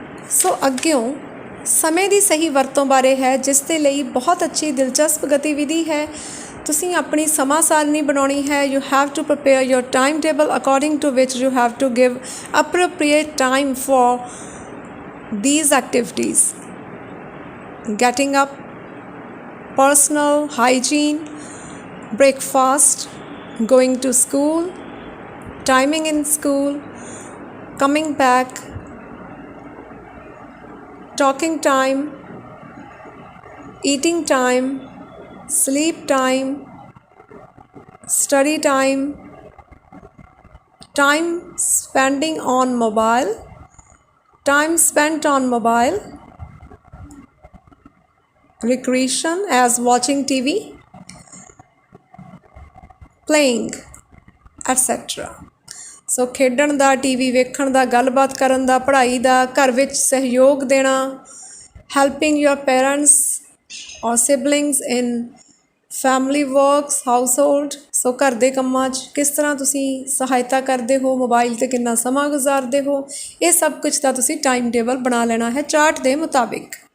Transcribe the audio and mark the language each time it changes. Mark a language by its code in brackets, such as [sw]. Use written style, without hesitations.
[pa] ਸੋ ਅੱਗਿਓਂ ਸਮੇਂ ਦੀ ਸਹੀ ਵਰਤੋਂ ਬਾਰੇ ਹੈ, ਜਿਸ ਦੇ ਲਈ ਬਹੁਤ ਅੱਛੀ ਦਿਲਚਸਪ ਗਤੀਵਿਧੀ ਹੈ। ਤੁਸੀਂ ਆਪਣੀ ਸਮਾਂ ਸਾਰਣੀ ਬਣਾਉਣੀ ਹੈ। [en] You have to prepare your time table according to ਵਿਚ you have to give appropriate time for these activities. Getting up, personal hygiene, breakfast, going to school, timing in school, coming back, talking time, eating time, sleep time, study time, time spending on mobile, time spent on mobile, recreation as watching TV, playing, etc. [pa] ਸੋ ਖੇਡਣ ਦਾ, TV ਵੇਖਣ ਦਾ, ਗੱਲਬਾਤ ਕਰਨ ਦਾ, ਪੜ੍ਹਾਈ ਦਾ, ਘਰ ਵਿੱਚ ਸਹਿਯੋਗ ਦੇਣਾ, [en] Helping your parents ਔਰ siblings in family works, household. [pa] ਸੋ ਘਰ ਦੇ ਕੰਮਾਂ 'ਚ ਕਿਸ ਤਰ੍ਹਾਂ ਤੁਸੀਂ ਸਹਾਇਤਾ ਕਰਦੇ ਹੋ, ਮੋਬਾਈਲ 'ਤੇ ਕਿੰਨਾ ਸਮਾਂ ਗੁਜ਼ਾਰਦੇ ਹੋ, ਇਹ ਸਭ ਕੁਝ ਦਾ ਤੁਸੀਂ ਟਾਈਮ ਟੇਬਲ ਬਣਾ ਲੈਣਾ ਹੈ ਚਾਰਟ ਦੇ ਮੁਤਾਬਿਕ।